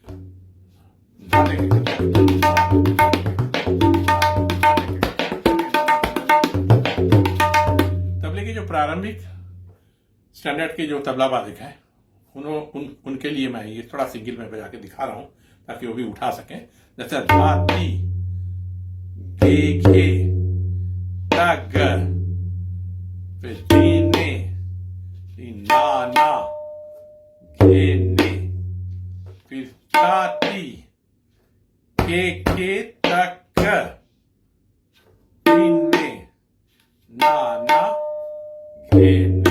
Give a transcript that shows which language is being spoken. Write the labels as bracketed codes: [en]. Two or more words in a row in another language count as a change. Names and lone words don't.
[hi] प्रारंभिक स्टैंडर्ड के जो तबला वादक हैं उनके लिए मैं ये थोड़ा सिंगल में बजा के दिखा रहा हूं ताकि वो भी उठा सकें। जैसे धाती गे घे तग, फिर दीने ना ना घे ने, फिर ताती के तक, दीने ना ना ने।